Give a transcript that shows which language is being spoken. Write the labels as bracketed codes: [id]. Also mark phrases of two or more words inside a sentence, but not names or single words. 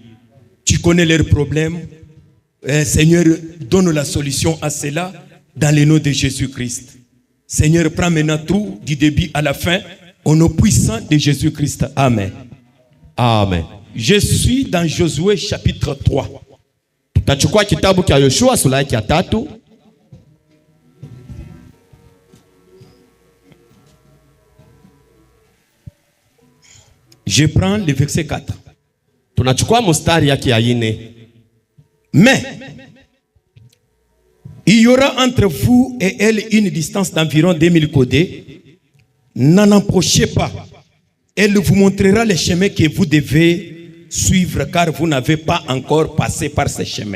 [fr] Tu connais leurs problèmes. Seigneur, donne la solution à cela dans le nom de Jésus-Christ. Seigneur, prends maintenant tout du début à la fin au nom puissant de Jésus-Christ. Amen. Amen. Je suis dans Josué chapitre 3. [sw] Tutachukua kitabu cha Yoshua sura ya 3. [fr] Je prends le verset 4. [sw] Tunachukua mstari yake ya 4. [fr] Mais il y aura entre vous et elle une distance d'environ 2000 côtés. n'en approchez pas. Elle vous montrera les chemins que vous devez suivre, car vous n'avez pas encore passé par ces chemins.